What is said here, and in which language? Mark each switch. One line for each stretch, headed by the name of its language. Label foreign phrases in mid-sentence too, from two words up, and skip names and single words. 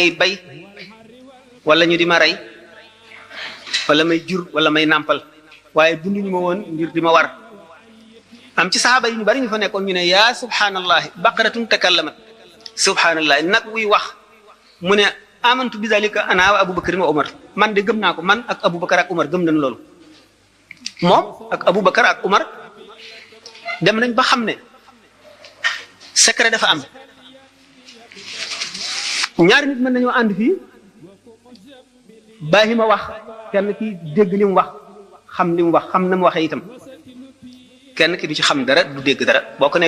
Wolof: bay wala ñu di ma rey wala may jur wala may nàmpal waaye binduñu ma woon ngir di ma war am ci saxaaba yi ñu bari ñu fa nekkoon ñu ne
Arabic: yaa subhanallahi baqaratun takallamat subhanallahi
Wolof: nag wuy wax mu ne
Arabic: amantu bi zalika ana wa abubakar wa umar
Wolof: man de gëm naa ko man ak abubakar ak umar gëm nañ loolu moom ak abubakar ak umar dem nañ ba xam ne secret dafa am ñaari nit mën nañoo ànd fii bàyyi ma wax kenn ki dégg li mu wax xam li mu wax xam na mu waxee itam kenn ki du ci xam dara du dégg dara boo ko ne